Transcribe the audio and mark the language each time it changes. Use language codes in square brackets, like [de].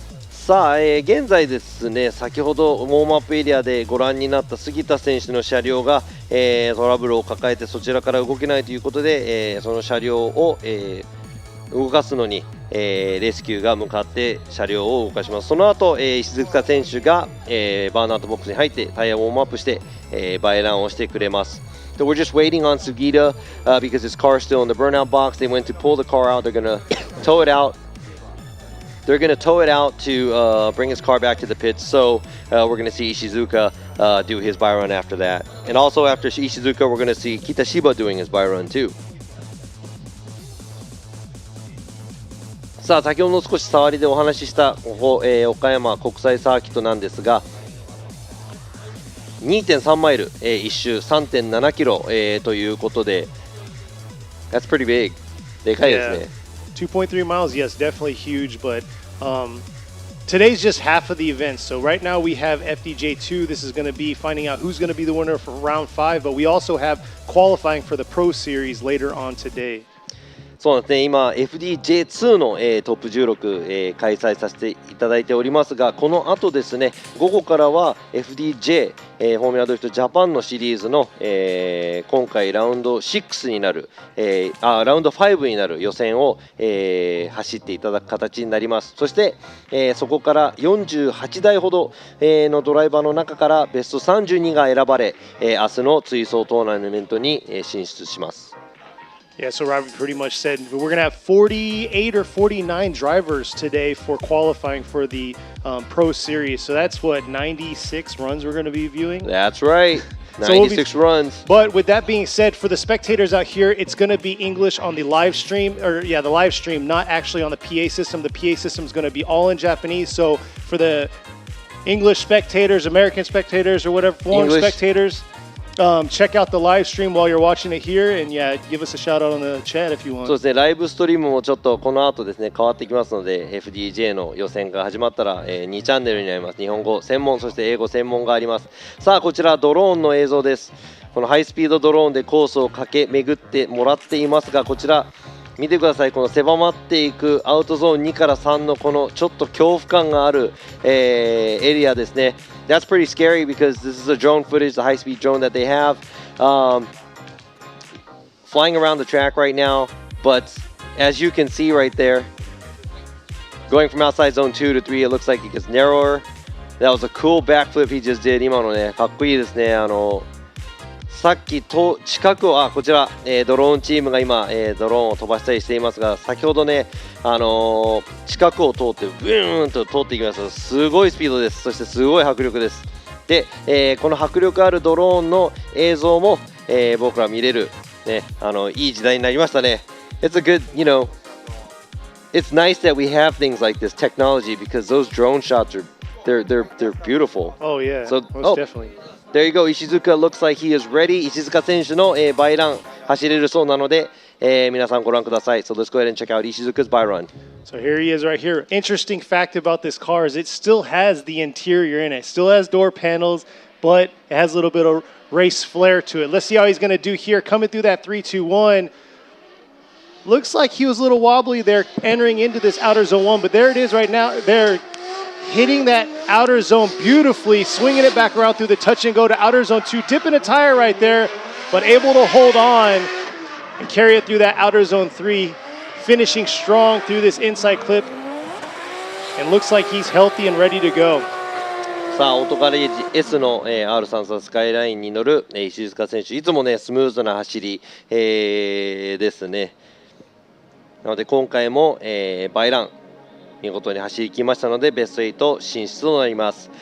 [ja] さあ、現在ですね、先ほどウォームアップエリアでご覧になった杉田選手の車両が、トラブルを抱えてそちらから動けないということで、その車両を、動かすのに、レスキューが向かって車両を動かします。その後、石塚選手が、バーンアウトボックスに入ってタイヤをウォームアップして、バイランをしてくれます。 [en] So we're just waiting on Sugita because his car is still in the burnout box. They went to pull the car out. They're going to tow it out. They're going to tow it out to bring his car back to the pits. So we're going to see Ishizuka do his buy run after that. And also after Ishizuka, we're going to see Kitashiba doing his buy run too. [ja] さあ先ほど少し触りでお話ししたここ、岡山国際サーキットなんですが 2.3 マイル、1周 3.7 キロ、ということで [en] That's pretty big [ja] でかいですね。 [en] 2.3 miles, yes, definitely huge, but today's just half of the event. So right now we have FDJ2. This is going to be finding out who's going to be the winner for round 5, but we also have qualifying for the Pro Series later on today. [ja] そうですね、今 FDJ2 の、トップ16、開催させていただいておりますが、この後ですね、午後からは FDJ、フォーミュラドリフトジャパンのシリーズの、今回ラウンド6になる、ラウンド5になる予選を、走っていただく形になります。そして、そこから48台ほど、のドライバーの中からベスト32が選ばれ、明日の追走トーナメントに、進出します。 [en] Yeah, so Robert pretty much said we're going to have 48 or 49 drivers today for qualifying for the Pro Series. So that's what, 96 runs we're going to be viewing? That's right. 96 runs. But with that being said, for the spectators out here, it's going to be English on the live stream, the live stream, not actually on the PA system. The PA system is going to be all in Japanese. So for the English spectators, American spectators, or whatever, foreign spectators, check out the live stream while you're watching it here, and yeah, give us a shout out on the chat if you want. [ja] そうですね、ライブストリームもちょっとこの後ですね変わってきますので FDJ の予選が始まったら、2チャンネルになります。日本語専門そして英語専門があります。さあこちらドローンの映像です。このハイスピードドローンでコースを駆け巡ってもらっていますが、こちら見てください。この狭まっていくアウトゾーン2から3のこのちょっと恐怖感がある、エリアですね。 [en] That's pretty scary because this is a drone footage, the high-speed drone that they have, flying around the track right now. But as you can see right there, going from outside zone 2 to 3, it looks like it gets narrower. That was a cool backflip he just did. [ja] 今のね、かっこいいですね。さっきと近くをこちら、ドローンチームが今、ドローンを飛ばしたりしていますが、先ほどね、近くを通ってブーンと通っていきます。すごいスピードです。そしてすごい迫力です。で、この迫力あるドローンの映像も、僕ら見れる、ね、いい時代になりましたね。 [en] It's a good, it's nice that we have things like this technology because those drone shots are they're beautiful. Oh yeah, so, most definitely. There you go. Ishizuka looks like he is ready. [ja] 石塚選手の、バイラン走れるそうなので、皆さんご覧ください。 [en] So let's go ahead and check out Ishizuka's buy run. So here he is right here. Interesting fact about this car is it still has the interior in it. It still has door panels, but it has a little bit of race flair to it. Let's see how he's going to do here. Coming through that 3-2-1. Looks like he was a little wobbly there entering into this outer zone 1, but there it is right now. They're hitting that outer zone beautifully, swinging it back around through the touch and go to outer zone 2, dipping a tire right there, but able to hold on and carry it through that outer zone 3, finishing strong through this inside clip, and looks like he's healthy and ready to go. [ja] さあオートガレージ S の、R33 スカイラインに乗る、石塚選手、いつもねスムーズな走り、ですね。なので今回も、バイラン見事に走り切りましたのでベスト8進出となります。